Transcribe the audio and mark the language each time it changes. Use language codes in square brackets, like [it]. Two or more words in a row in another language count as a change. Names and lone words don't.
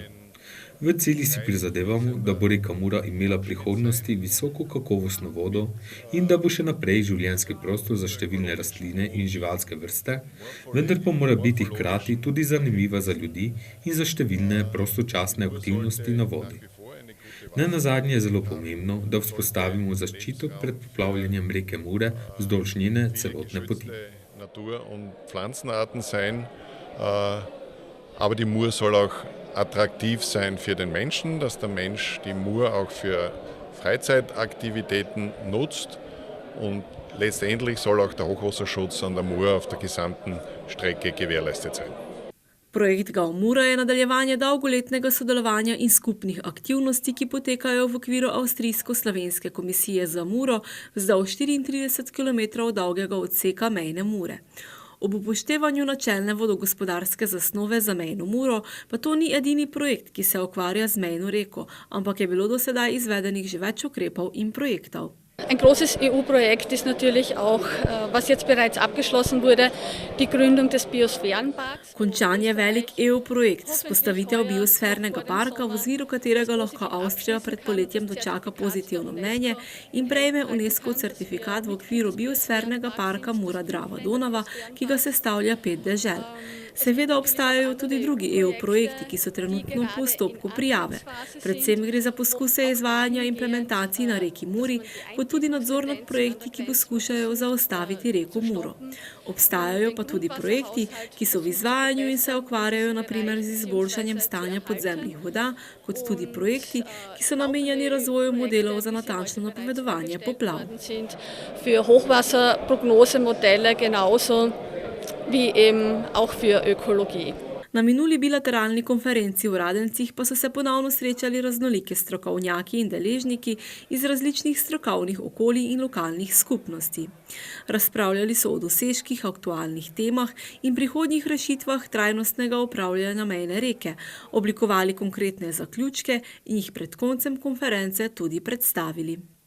[sl] V cilji si prizadevamo, da bo reka Mura imela prihodnosti visoko kakovostno vodo in da bo še naprej življenjski prostor za številne rastline in živalske vrste, vendar pa mora biti hkrati tudi zanimiva za ljudi in za številne prostočasne aktivnosti na vodi. Nenazadnje je zelo pomembno, da vzpostavimo zaščito pred poplavljanjem reke Mure vzdolž njene celotne poti. [de] Natur- und Pflanzenarten sein, aber die Mur soll auch attraktiv sein für den Menschen, dass der Mensch die Mur auch für Freizeitaktivitäten nutzt und letztendlich soll auch der Hochwasserschutz an der Mur auf der gesamten Strecke gewährleistet sein. [sl] Projekt Gaumura je nadaljevanje dolgoletnega sodelovanja in skupnih aktivnosti, ki potekajo v okviru Avstrijsko-slovenske komisije za Muro vzdolž 34 km dolgega odseka mejne Mure. Ob upoštevanju načelne vodogospodarske zasnove za mejno Muro pa to ni edini projekt, ki se ukvarja z mejno reko, ampak je bilo do sedaj izvedenih že več ukrepov in projektov. [de] Ein großes EU-Projekt ist natürlich auch, was jetzt bereits abgeschlossen wurde, die Gründung des Biosphärenparks. [sl] Končan je velik EU-projekt, vzpostavitev biosfernega parka, v okviru katerega lahko Avstrija pred poletjem dočaka pozitivno mnenje in prejme UNESCO certifikat v okviru biosfernega parka Mura-Drava-Donava, ki ga sestavlja 5 dežel. Seveda obstajajo tudi drugi EU-projekti, ki so trenutno v postopku prijave. Predvsem gre za poskuse izvajanja implementacij na reki Muri, kot tudi nadzor nad projekti, ki poskušajo zaustaviti reko Muro. Obstajajo pa tudi projekti, ki so v izvajanju in se ukvarjajo na primer z izboljšanjem stanja podzemnih voda, kot tudi projekti, ki so namenjeni razvoju modelov za natančno napovedovanje poplav. [de] Für Hochwasserprognosemodelle genauso wie eben auch für Ökologie. [sl] Na minuli bilateralni konferenci v Radencih pa so se ponovno srečali raznolike strokovnjaki in deležniki iz različnih strokovnih okolij in lokalnih skupnosti. Razpravljali so o dosežkih, aktualnih temah in prihodnjih rešitvah trajnostnega upravljanja mejne reke, oblikovali konkretne zaključke in jih pred koncem konference tudi predstavili.